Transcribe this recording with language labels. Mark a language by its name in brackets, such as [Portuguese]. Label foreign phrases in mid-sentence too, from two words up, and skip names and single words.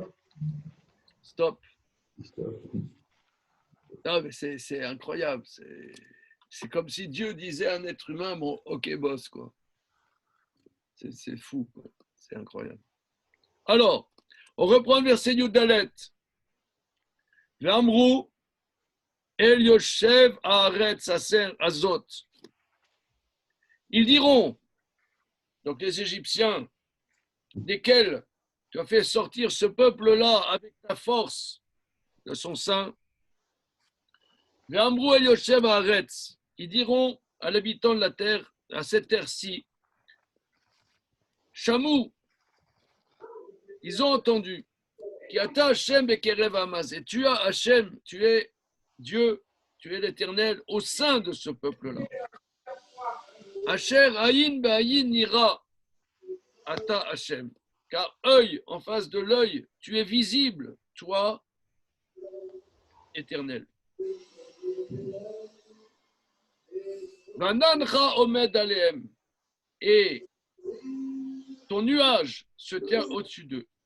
[French] Stop. Stop. Non, mais c'est incroyable. C'est comme si Dieu disait à un être humain, bon, ok, boss, quoi. C'est fou, quoi. C'est incroyable. Alors, on reprend le verset Yud Dalet. [Hebrew] ואמרו אל יושב הארץ אשר הזאת. [French] Ils diront, donc les Égyptiens, desquels tu as fait sortir ce peuple-là avec ta force de son sein. [Hebrew] ואמרו אל יושב הארץ. [French] Ils diront à l'habitant de la terre, à cette terre-ci, Chamou, ils ont entendu. [Hebrew] כי אתה השם בקרב העם. [French] Et tu as Hashem, tu es Dieu, tu es l'Éternel au sein de ce peuple-là. [Hebrew] אשר עין בעין נראה אתה השם. [French] Car œil en face de l'œil, tu es visible, toi, Éternel. [Hebrew] ועננך עומד עליהם. [French] Et ton nuage se tient au-dessus d'eux.